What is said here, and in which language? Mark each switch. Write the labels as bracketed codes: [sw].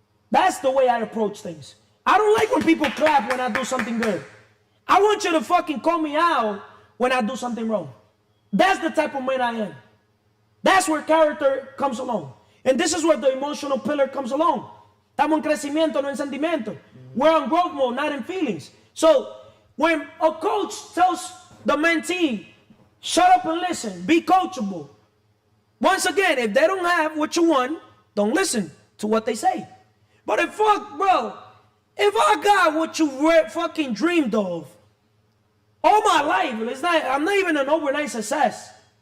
[en] That's the way I approach things. I don't like when people clap when I do something good. I want you to fucking call me out when I do something wrong. That's the type of man I am. That's where character comes along. And this is where the emotional pillar comes along. [es] Estamos en crecimiento, no en sentimiento. [en] We're on growth mode, not in feelings. So when a coach tells the mentee, shut up and listen, be coachable. Once again, if they don't have what you want, don't listen to what they say. But if I got what you fucking dreamed of all my life, I'm not even an overnight success.